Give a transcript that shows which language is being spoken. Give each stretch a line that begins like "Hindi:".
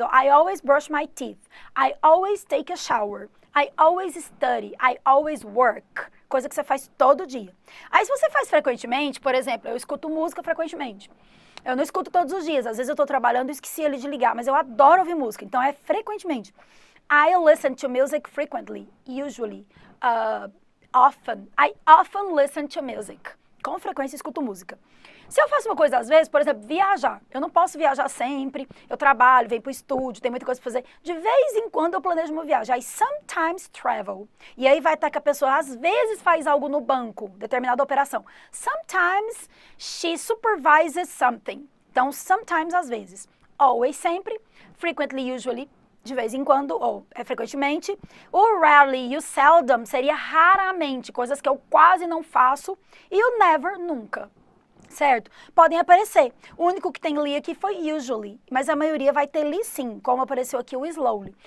English: I always brush my teeth. I always take a shower. I always study. I always work.
Portuguese: Coisa que você faz todo dia. Aí, se você faz frequentemente, por exemplo, eu escuto música frequentemente. Eu não escuto todos os dias, às vezes eu estou trabalhando e esqueci ali de ligar, mas eu adoro ouvir música, então é frequentemente.
English: I listen to music frequently, usually, often. I often listen to music.
Portuguese: Com frequência escuto música. Se eu faço uma coisa às vezes, por exemplo, viajar. Eu não posso viajar sempre, eu trabalho, venho para o estúdio, tem muita coisa para fazer. De vez em quando eu planejo uma viagem.
English: I sometimes travel.
Portuguese: E aí vai estar que a pessoa às vezes faz algo no banco, determinada operação.
English: Sometimes she supervises something.
Portuguese: Então, sometimes às vezes. Always sempre. Frequently, usually. De vez em quando, ou frequentemente. O rarely e o seldom seria raramente, coisas que eu quase não faço. E o never, nunca. Certo? Podem aparecer. O único que tem li aqui foi usually, mas a maioria vai ter li sim, como apareceu aqui o slowly.